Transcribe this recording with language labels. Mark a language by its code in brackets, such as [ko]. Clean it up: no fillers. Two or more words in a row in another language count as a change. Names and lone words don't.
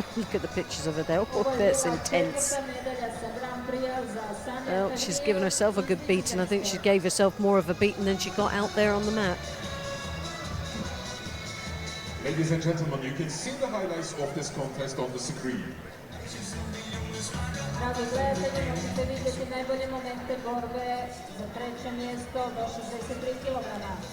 [en] Look at the pictures of her there. Oh, that's intense. Well, she's given herself a good beating. I think she gave herself more of a beating than she got out there on the mat. Ladies and gentlemen, you can see the highlights of this contest on the screen. [hr] Dragi gledatelji, možete vidjeti najbolje momente borbe za treće mjesto do 63 kilograma.